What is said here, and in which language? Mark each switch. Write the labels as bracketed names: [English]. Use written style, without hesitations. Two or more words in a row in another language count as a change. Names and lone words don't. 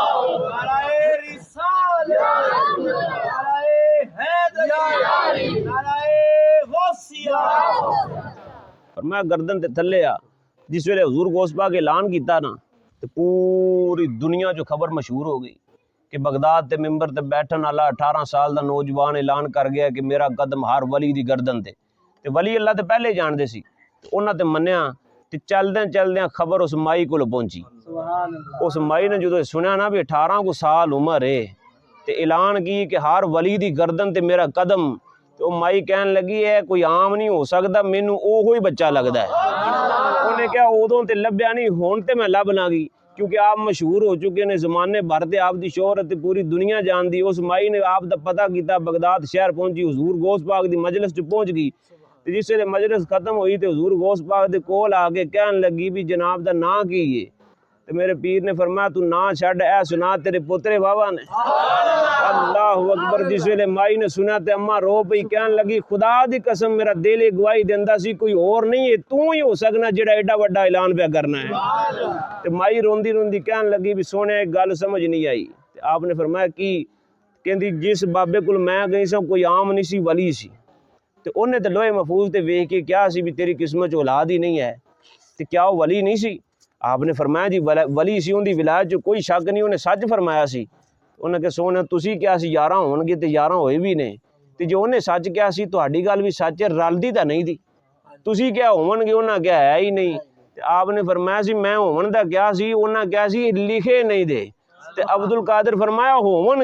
[Punjabi] فرمایا گردن تے تھلے آ جس ویلے حضور غوث پاک اعلان کیتا نا تے پوری دنیا جو خبر مشہور ہو گئی کہ بغداد تے ممبر تے بیٹھن والا 18 سال دا نوجوان اعلان کر گیا کہ میرا قدم ہر ولی دی گردن تے ولی اللہ تے پہلے جان دے سی انہاں تے منیا تے چلدیاں خبر اس مائی کول پہنچی اس مائی نے جدوں سنیا نا بھی 18 کو سال عمر ہے تے اعلان کی کہ ہر ولی دی گردن تے میرا قدم تو مائی کہن لگی ہے کوئی عام نہیں ہو سکدا مینوں اوہی بچہ لگدا ہے انہیں کہا ادوں تے لبیا نہیں ہون تے میں لب لاں گی کیونکہ آپ مشہور ہو چکے نے زمانے بھر تے آپ دی شہرت پوری دنیا جان دی اس مائی نے آپ دا پتہ کیتا بغداد شہر پہنچی حضور غوث پاک دی مجلس چ پہنچ گئی تے جس ویلے مجلس ختم ہوئی تے حضور غوث پاک دے کول آ کے کہن لگی بھی جناب دا ناں کی ہے تے میرے پیر نے فرمایا تو ناں چھڈ اے سنا تیرے پوترے بابا نے اللہ اکبر جس ویلے مائی نے سنا تے اماں رو پئی کہن لگی خدا دی قسم میرا دل گواہی دیندا سی کوئی اور نہیں ہے تو ہی ہو سکنا جڑا ایڈا وڈا اعلان پہ کرنا ہے تے مائی روندی کہن لگی بھی سونے ایک گل سمجھ نہیں آئی تے آپ نے فرمایا کی کہندی جس بابے کول میں گئی سا کوئی عام نہیں سی ولی سی تے انہیں تے لوہے محفوظ تے ویکھ کے کیا سی بھی تیری قسمت چ اولاد ہی نہیں ہے تے کیا وہ ولی نہیں سی آپ نے فرمایا جی ولی سی اون دی ولایت چ کوئی شک نہیں انہیں سچ فرمایا سی انہیں کہ سونے تسی کیا سی 11 ہون گے تے 11 ہوئے بھی نے تے جو انہیں سچ کیا سی تہاڈی گل بھی سچ ہے رلدی تا نہیں دی تسی کیا ہون گے انہاں کیا ہے ہی نہیں تے آپ نے فرمایا سی میں ہون دا کیا سی انہاں کیا سی لکھے نہیں دے تے عبد القادر فرمایا ہون